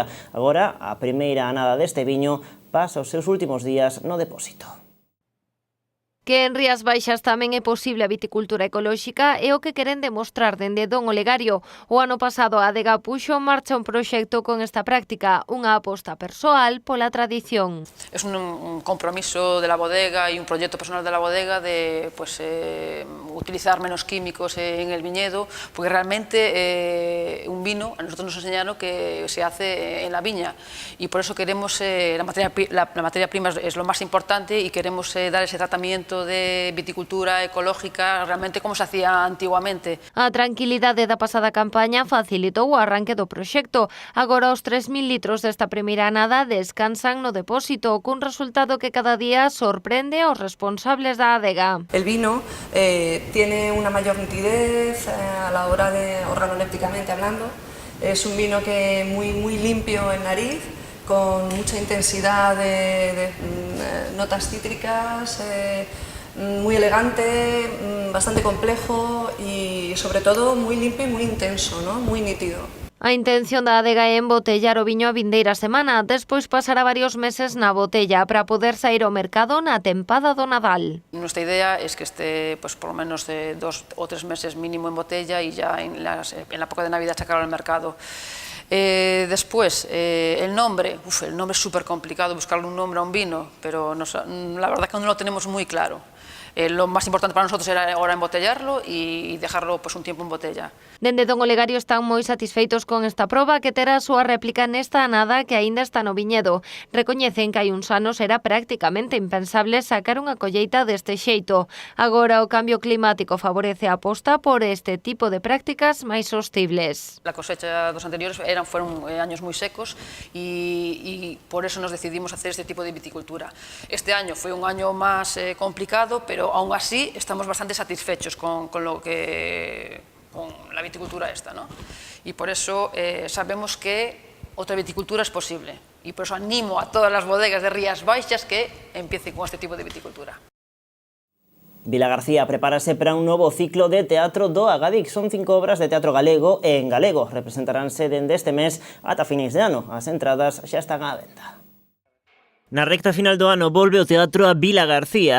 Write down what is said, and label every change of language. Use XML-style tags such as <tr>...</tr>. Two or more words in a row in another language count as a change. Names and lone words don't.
<gl>Agora, a primeira anada deste viño pasa os seus últimos días no depósito. Que en Rías Baixas tamén é posible a viticultura ecolóxica é o que queren demostrar dende Don Olegario. O ano pasado a adega puxo en marcha un proxecto con esta práctica, unha aposta persoal pola tradición.</gl> <es>Es un compromiso de la bodega y un proyecto personal de la bodega de utilizar menos químicos en el viñedo, porque realmente un vino, a nosotros nos enseñaron que se hace en la viña y por eso queremos, la materia prima es lo más importante y queremos dar ese tratamiento de viticultura ecológica realmente como se hacía antiguamente.</es> <gl>A tranquilidade da pasada campaña facilitou o arranque do proxecto. Agora os 3.000 litros desta primeira anada descansan no depósito, cun resultado que cada día sorprende aos responsables da adega.</gl> <es>El vino tiene una mayor nitidez a la hora de organolépticamente hablando. Es un vino que muy limpio en nariz, con mucha intensidad de notas cítricas, muy elegante, bastante complejo y sobre todo muy limpio y muy intenso, ¿no? Muy nítido.</es> <gl>A intención da adega é embotellar o viño a vindeira semana, despois pasará varios meses na botella para poder sair ao mercado na tempada do Nadal.</gl> <es>Nuestra idea es que esté por lo menos de 2 o 3 meses mínimo en botella y ya en la época de Navidad sacarlo al mercado. Después, el nombre es súper complicado buscarle un nombre a un vino, pero la verdad que no lo tenemos muy claro. Lo más importante para nosotros era ahora embotellarlo y dejarlo un tiempo en botella.</es> <gl>Dende Don Olegario están moi satisfeitos con esta proba que terá a súa réplica nesta anada que aínda está no viñedo. Recoñecen que hai uns anos era prácticamente impensable sacar unha colleita deste xeito. Agora o cambio climático favorece a aposta por este tipo de prácticas máis sostibles.</gl> <es>La cosecha dos anteriores fueron años muy secos y por eso nos decidimos hacer este tipo de viticultura. Este año fue un año más complicado, pero aún así estamos bastante satisfechos con la viticultura esta, ¿no? Y por eso sabemos que otra viticultura es posible. Y por eso animo a todas las bodegas de Rías Baixas que empiecen con este tipo de viticultura.</es> <gl>Vila García prepárase para un novo ciclo de teatro do Agadic. Son 5 obras de teatro galego e en galego. Representaránse dende este mes ata finais de ano. As entradas xa están á venda. Na recta final do ano volve o Teatro a Vila García.</gl>